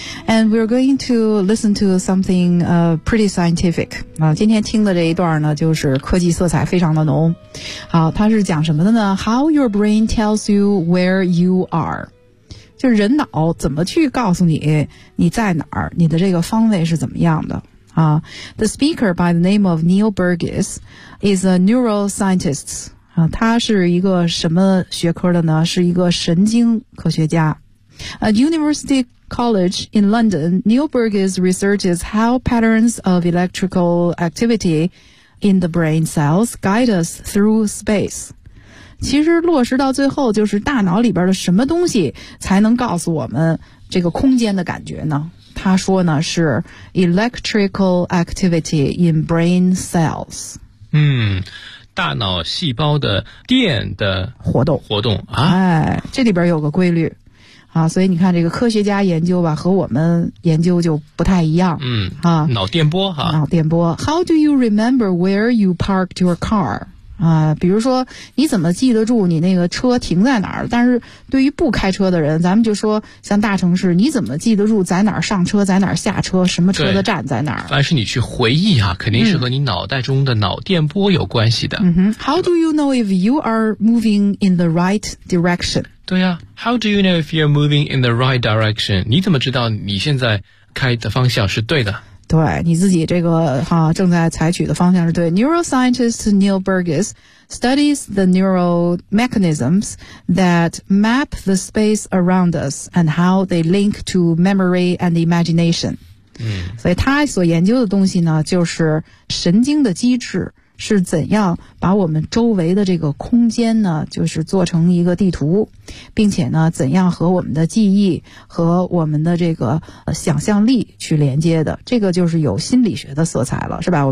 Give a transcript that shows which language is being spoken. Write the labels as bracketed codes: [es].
[en] And we're going to listen to something pretty scientific. [zh] 今天听的这一段呢就是科技色彩非常的浓。好，它是讲什么的呢？ [en] How your brain tells you where you are， [zh] 就人脑怎么去告诉你你在哪儿，你的这个方位是怎么样的啊。 [en] The speaker by the name of Neil Burgess is a neuroscientist. [zh] 啊，他是一个什么学科的呢？是一个神经科学家。 [en] At University College in London, Neil Burgess researches how patterns of electrical activity in the brain cells guide us through space. [zh] 其实落实到最后，就是大脑里边的什么东西才能告诉我们这个空间的感觉呢？他说呢是 [en] electrical activity in brain cells。 [zh] 嗯，大脑细胞的电的活动活动啊，哎，这里边有个规律啊，所以你看这个科学家研究吧，和我们研究就不太一样。嗯啊，脑电波哈，脑电波。 [en] How do you remember where you parked your car? [zh] 比如说你怎么记得住你那个车停在哪儿，但是对于不开车的人，咱们就说像大城市，你怎么记得住在哪儿上车，在哪儿下车，什么车的站在哪儿。凡是你去回忆啊，肯定是和你脑袋中的脑电波有关系的。嗯哼。 [en] How do you know if you are moving in the right direction? 对啊， How do you know if you're moving in the right direction? [zh] 你怎么知道你现在开的方向是对的？对，你自己这个哈，正在采取的方向是对。 [en] Neuroscientist Neil Burgess studies the neural mechanisms that map the space around us and how they link to memory and imagination. 嗯， [zh] 所以他所研究的东西呢，就是神经的机制是怎样把我们周围的这个空间呢，就是做成一个地图，并且呢，怎样和我们的记忆和我们的这个想象力去连接的，这个就是有心理学的色彩了，是吧？